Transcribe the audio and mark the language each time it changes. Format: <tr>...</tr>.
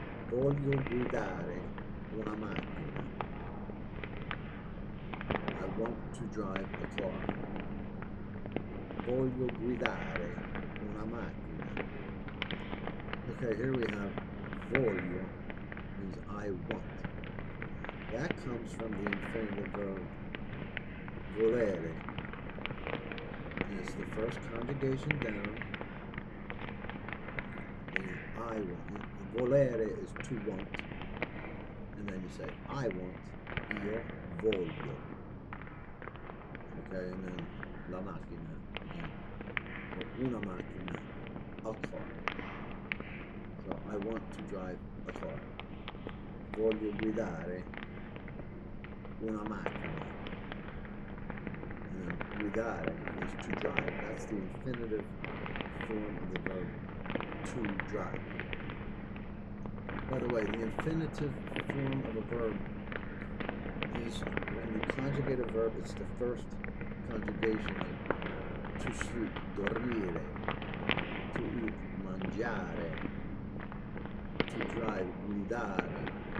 <it>Voglio guidare una macchina.</it> <en>I want to drive a car.</en> <it>Voglio guidare una macchina.</it> <en>Okay, here we have voglio, means I want. That comes from the infinitive verb volere. And it's the first conjugation down. I want. Volere is to want. And then you say, I want,</en> <it>io voglio.</it> <en>Okay, and then la macchina again. Or una macchina, a car. So I want to drive a car.</en> <it>Voglio guidare una macchina.</it> <en>and guidare is to drive. That's the infinitive form of the verb to drive. By the way, the infinitive form of a verb is when you conjugate a verb, it's the first conjugation of to sleep, dormire, to eat, mangiare, to drive, guidare.</en>